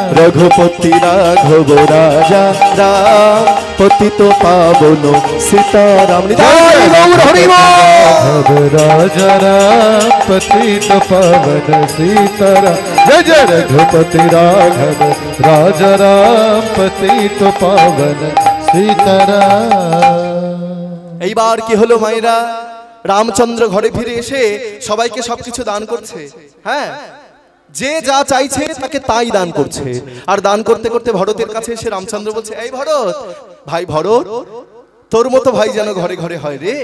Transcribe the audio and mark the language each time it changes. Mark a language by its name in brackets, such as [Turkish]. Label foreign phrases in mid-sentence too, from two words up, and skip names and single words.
[Hindi] रघुपति राघव राजा राम, पतित पावनो सीताराम। राघव राजा राम, पतित पावन सीताराम। जय जय रघुपति राघव राजा राम, पतित पावन सीताराम। [Bangla] এইবার কি হলো মায়েরা, রামচন্দ্র ঘরে ফিরে এসে সবাইকে সবকিছু দান করছে। হ্যাঁ, যে যা চাইছে তাকে তাই দান করছে। আর দান করতে করতে ভরতের কাছে এসে রামচন্দ্র বলছে, এই ভরত ভাই, ভরত তোর মতো ভাই যেন ঘরে ঘরে হয় রে।